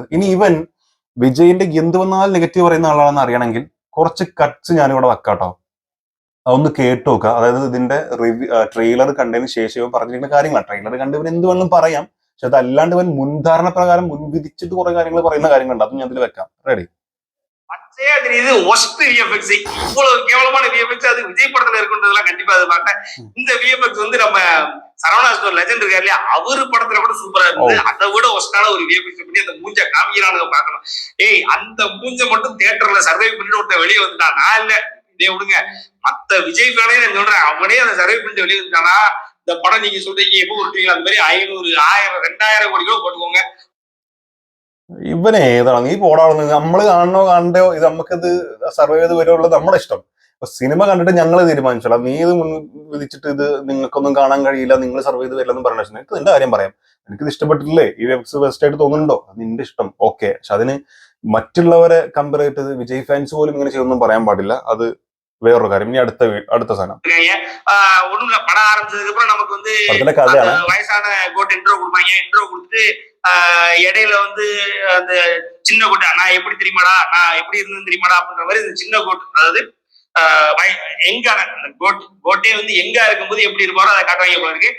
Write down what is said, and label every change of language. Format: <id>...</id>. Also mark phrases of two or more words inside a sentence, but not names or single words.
<ml>ഇനി ഇവൻ വിജയിന്റെ എന്ത് വന്നാൽ നെഗറ്റീവ് പറയുന്ന ആളാണെന്ന് അറിയണമെങ്കിൽ കുറച്ച് കട്ട്സ് ഞാനിവിടെ വെക്കാട്ടോ, അതൊന്ന് കേട്ടു നോക്കുക. അതായത് ഇതിന്റെ ട്രെയിലർ കണ്ടതിന് ശേഷം ഇവൻ പറഞ്ഞിരിക്കുന്ന കാര്യങ്ങളാണ്. ട്രെയിലർ കണ്ട് ഇവൻ എന്ത് വേണമെങ്കിലും പറയാം, പക്ഷെ അതല്ലാണ്ട് ഇവൻ മുൻധാരണ പ്രകാരം മുൻവിധിച്ചിട്ട് കുറെ കാര്യങ്ങൾ പറയുന്ന കാര്യങ്ങളുണ്ട്. അതും ഞാൻ ഇതിൽ വെക്കാം. റെഡി?</ml> <ta>பச்சையா தெரியுது</ta> <en>worst VFX.</en> <ta>இவ்வளவு கேவலமான விஎஃப்எக்ஸ் அது விஜய் படத்துல இருக்குன்றதெல்லாம் கண்டிப்பா அது பார்த்தேன். இந்த விஎஃப்எக்ஸ் வந்து நம்ம சரவணா ஸ்டோர் லெஜெண்ட் இருக்காரு இல்லையா, அவரு படத்துல கூட சூப்பரா இருந்தது. அதை விட ஒஸ்டான ஒரு விஎஃப்எக்ஸ் பண்ணி அந்த மூஞ்ச காமிக்கிறானுங்க பார்க்கணும். ஏய், அந்த மூஞ்ச மட்டும் தியேட்டர்ல சர்வை பண்ணிட்டு ஒருத்தன் வெளியே வந்துட்டான். நான் இல்ல, இதே விடுங்க, மத்த விஜய் ஃபேனே நான் சொல்றேன், அவனே அந்த சர்வை பண்ணிட்டு வெளியே வந்துட்டானா இந்த படம் நீங்க சொல்றீங்க எப்போ விட்டுவீங்க, அந்த மாதிரி 500, 1000, 2000 கோடி கூட போட்டுக்கோங்க.</ta> <ml>ഇവനെ ഏതാണ് ഈ പോടാവുന്നത്? നമ്മൾ കാണണോ കാണണ്ടോ, ഇത് നമുക്കിത് സർവൈവ് ചെയ്ത് വരുള്ളത് നമ്മുടെ ഇഷ്ടം. അപ്പൊ സിനിമ കണ്ടിട്ട് ഞങ്ങൾ തീരുമാനിച്ചോളാം. നീ ഇത് മുൻ വിധിച്ചിട്ട് ഇത് നിങ്ങൾക്കൊന്നും കാണാൻ കഴിയില്ല, നിങ്ങൾ സർവൈവ് ചെയ്ത് വരില്ലെന്ന് പറഞ്ഞ എനിക്ക് നിന്റെ കാര്യം പറയാം. എനിക്കിത് ഇഷ്ടപ്പെട്ടില്ലേ, ഈ വെബ്സ് ബെസ്റ്റ് ആയിട്ട് തോന്നുന്നുണ്ടോ, അത് നിന്റെ ഇഷ്ടം, ഓക്കെ. പക്ഷെ അതിന് മറ്റുള്ളവരെ കമ്പയർ ചെയ്തിട്ട് വിജയ് ഫാൻസ് പോലും ഇങ്ങനെ ചെയ്തൊന്നും പറയാൻ പാടില്ല. അത് വേറൊരു കാര്യം. ഇനി അടുത്ത സാധനം</ml> <ta>ஒண்ணும் இல்ல, படம் ஆரம்பிச்சதுக்கு அப்புறம் நமக்கு வந்து கதைയാണ്. வயசான கோட் இன்ட்ரோ கொடுப்பாங்க. இன்ட்ரோ கொடுத்து இடையில வந்து அந்த சின்ன கோட்டை, நான் எப்படி தெரியுமாடா, நான் எப்படி இருந்தேன்னு தெரியுமாடா அப்படின்ற மாதிரி இந்த சின்ன கோட், அதாவது எங்கான அந்த கோட்டே வந்து எங்கா இருக்கும்போது எப்படி இருப்பாரோ அதை காட்டுவாங்க போல இருக்கு.</ta>